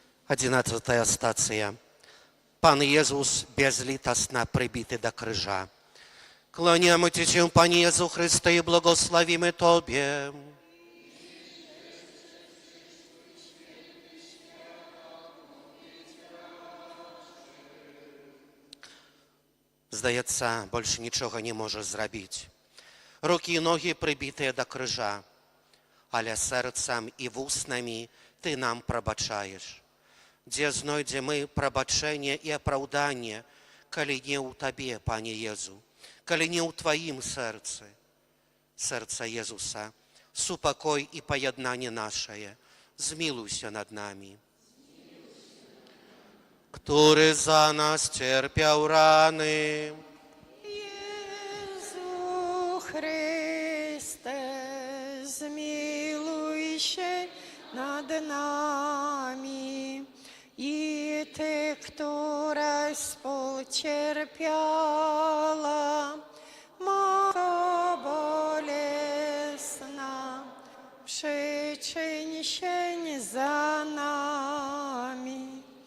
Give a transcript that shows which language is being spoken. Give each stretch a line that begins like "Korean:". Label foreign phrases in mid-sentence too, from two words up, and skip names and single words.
Polish: 11 stacja. Pan Jezus bezlitosno przybity do krzyża. Kłaniamy Cię, Panie Jezu Chryste, i błogosławimy Tobie.
Ukrainian: Zdaється, більше нічого не може зробити. Руки і ноги прибиті до крижа, але серцем і вуснами Ти нам пробачаєш. Де знайдемо пробачення і оправдання, коли не у Тобі, Пане Єзу, коли не у Твоїм серці, серце Єзуса, супокой і поєднання наше, змилуйся над нами.
Polish: Który za nas cierpiał rany. Jezu Chryste, zmiłuj się nad nami i Ty, która współcierpiała, Matko bolesna, przyczyń się za nami.